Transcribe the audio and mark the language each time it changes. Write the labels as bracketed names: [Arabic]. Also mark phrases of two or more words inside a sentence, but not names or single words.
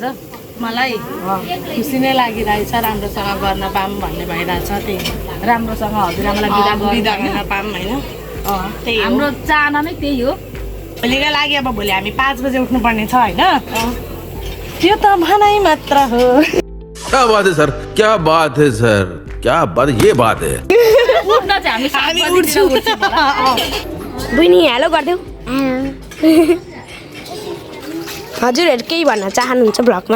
[Nepali] मलाई खुसी नै लागिरहेछ राम्रोसँग गर्न पाऊँ भन्ने भइरहेछ त्यही राम्रोसँग हजुरआमालाई बिदा गर्न पाऊँ होइन त्यही हाम्रो चाहना नै त्यही हो भोलि नै लागि अब भोलि हामी 5 बजे उठ्नुपर्ने छ होइन त्यो त भनाइ मात्र हो [Hindi] क्या बात है सर क्या बात है सर क्या बात ये बात है [Nepali] उठ्न चाहिँ हामी उठ्छु बहिनी हेलो गरिदेऊ हजुरहरू केही भन्न चाहनुहुन्छ ब्लगमा